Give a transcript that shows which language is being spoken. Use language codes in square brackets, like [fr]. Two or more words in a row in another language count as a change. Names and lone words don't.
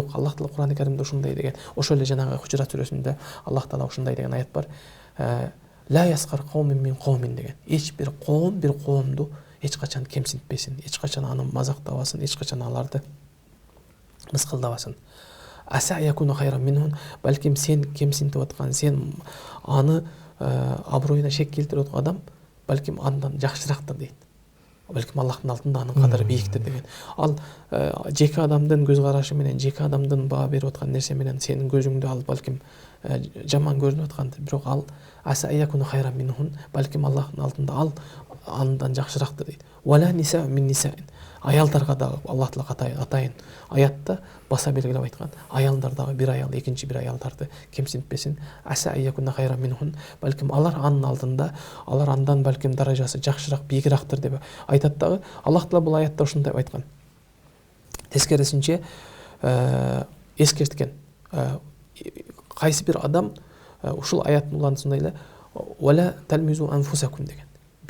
[ky] Жок, Аллах Таала Кур'ан-ы Каримде ушундай деген. Ошол эле жанагы Хужурат сүрөсүндө Аллах Таала ушундай деген аят бар. [ar] لا يسخر قوم من قوم [ky] деген. Эч бир коомду эч качан кемсинтпесин, эч качан аны мазактабасын, эч качан аларды мыскылдабасын. [ar] عسى يكونوا خيرا منهم, [ky] балким сен кемсинтип аткан, сен аны аброюна шек келтирип аткан адам балким андан жакшырактыр дейт. Балким Аллахтын алдында анын кадыры бийиктир деген. Ал жеке адамдын көз карашы менен, жеке адамдын баа берип аткан нерсе менен сенин көзүңдө ал балким жаман көрүнүп аткандыр, бирок ал [ar] عسى يكونوا خيرا منهم, [ky] балким Аллахтын алдында ал андан жакшырактыр дейт. [ar] ولا نساء من نساء. [ky] Аялдарга да Аллах Таала атайын аятта баса белгилеп айткан. Аялдар дагы бир аял экинчи бир аялдарды кемсинтпесин. [ar] عسى يكونوا خيرا منهم, [ky] балким алар анын алдында, алар андан балким даражасы жакшыраак, бийигирактыр деп айтат дагы. Аллах Таала бул аятта ушундай айткан. Тескерисинче эскерткен. Кайсы бир адам ушул аяттын улантысында эле [ar] ولا تلمزوا أنفسكم [ky] деген.